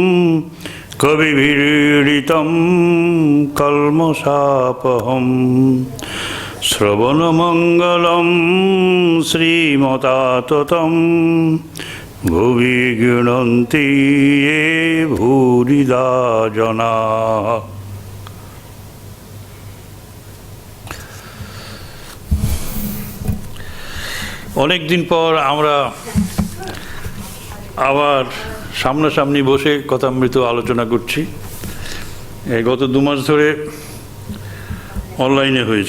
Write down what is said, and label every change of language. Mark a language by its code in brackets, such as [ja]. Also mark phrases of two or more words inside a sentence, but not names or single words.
[sa] कविभिरीडितं कल्मषापहं श्रवणमङ्गलं श्रीमताततं भुवि गृह्णन्ति ये भूरिदा जनाः। [bn] অনেক দিন পর আমরা আবার সামনাসামনি বসে কথামৃত আলোচনা করছি। গত 2 মাস ধরে অনলাইনে হয়েছে।